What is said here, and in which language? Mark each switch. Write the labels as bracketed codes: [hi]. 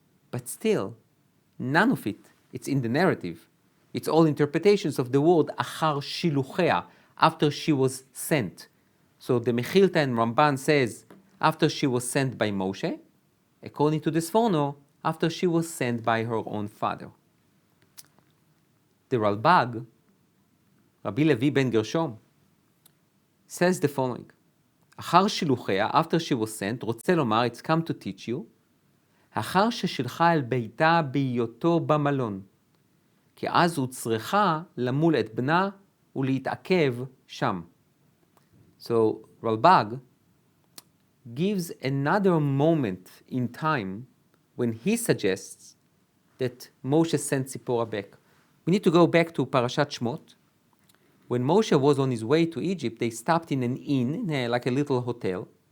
[en] But still, none of it, it's in the narrative. It's all interpretations of the word [he] achar shiluchea, [en] after she was sent. So the Mechilta and Ramban says, after she was sent by Moshe, according to the Sforno, after she was sent by her own father. The Ralbag, Rabbi Levi ben Gershom, says the following, [he] אחר שילוחיה, [en] after she was sent, [he] רוצה לומר, [en] it's come to teach you, [he] אחר ששלחה אל ביתה בהיותו במלון, כי אז הוא צריכה למול את בנה ולהתעכב שם. [en] So Ralbag gives another moment in time when he suggests that Moshe sent Tziporah back. We need to go back to Parashat Shmot. When Moshe was on his way to Egypt, they stopped in an inn, like a little hotel.